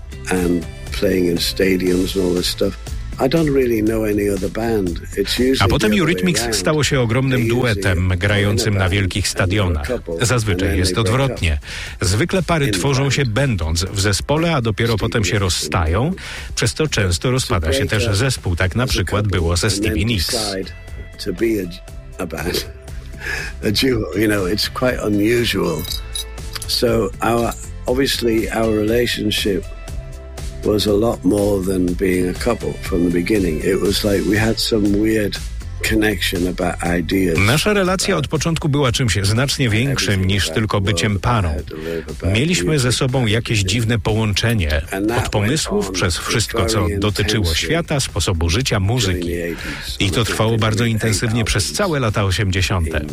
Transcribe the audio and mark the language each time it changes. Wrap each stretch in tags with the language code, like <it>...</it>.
<en>and playing in stadiums and all this stuff. I don't really know any other band. It's usually</en> <pl>a potem Eurythmics stało się ogromnym duetem grającym na wielkich stadionach. Zazwyczaj jest odwrotnie. Zwykle pary tworzą się będąc w zespole, a dopiero potem się rozstają, przez co często rozpada się też zespół. Tak na przykład było ze Stevie Nicks.</pl> <en>To be a band, a duo, you know, it's quite unusual. So obviously our relationship was a lot more than being a couple from the beginning. It was like we had some weird connection about ideas.</en> <pl>Nasza relacja od początku była czymś znacznie większym niż tylko byciem parą. Mieliśmy ze sobą jakieś dziwne połączenie od pomysłów przez wszystko, co dotyczyło świata, sposobu życia, muzyki. I to trwało bardzo intensywnie przez całe lata 80.</pl>